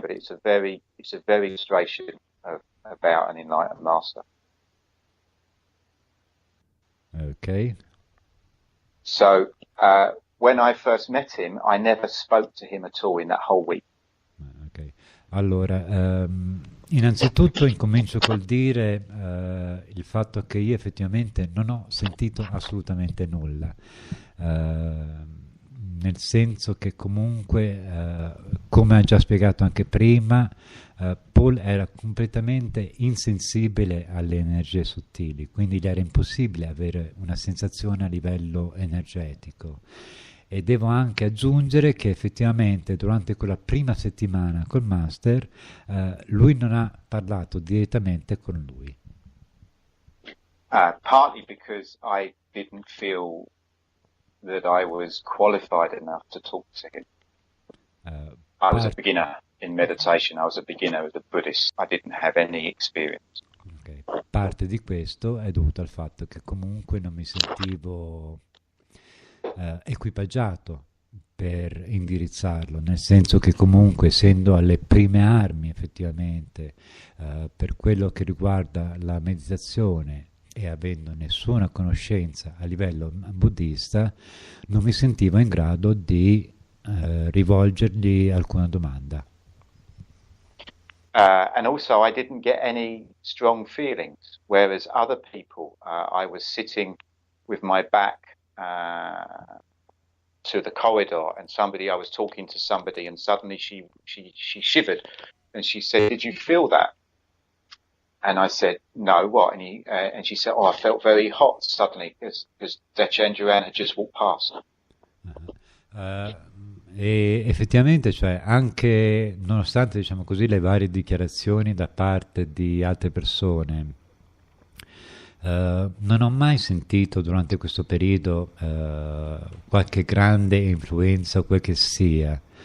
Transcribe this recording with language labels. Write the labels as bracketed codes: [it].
[en] But it's a very illustration about an enlightened master. Okay. So when I first met him, I never spoke to him at all in that whole week. Okay. [it] Allora, innanzitutto incomincio col dire il fatto che io effettivamente non ho sentito assolutamente nulla, nel senso che comunque, come ha già spiegato anche prima, Paul era completamente insensibile alle energie sottili, quindi gli era impossibile avere una sensazione a livello energetico. E devo anche aggiungere che effettivamente durante quella prima settimana col master lui non ha parlato direttamente con lui. [en] Partly because I didn't feel that I was qualified enough to talk to him. I was a beginner in meditation. I was a beginner as a Buddhist. I didn't have any experience. Okay. [it] Parte di questo è dovuto al fatto che comunque non mi sentivo equipaggiato per indirizzarlo, nel senso che comunque essendo alle prime armi effettivamente per quello che riguarda la meditazione e avendo nessuna conoscenza a livello buddista, non mi sentivo in grado di rivolgergli alcuna domanda. [en] And also I didn't get any strong feelings, whereas other people, I was sitting with my back to the corridor, and I was talking to somebody, and suddenly she shivered, and she said, "Did you feel that?" And I said, "No, what?" And she said, "Oh, I felt very hot suddenly because Dechen Duran had just walked past." [it] E effettivamente, cioè, anche nonostante, diciamo così, le varie dichiarazioni da parte di altre persone, non ho mai sentito durante questo periodo qualche grande influenza o quel che sia.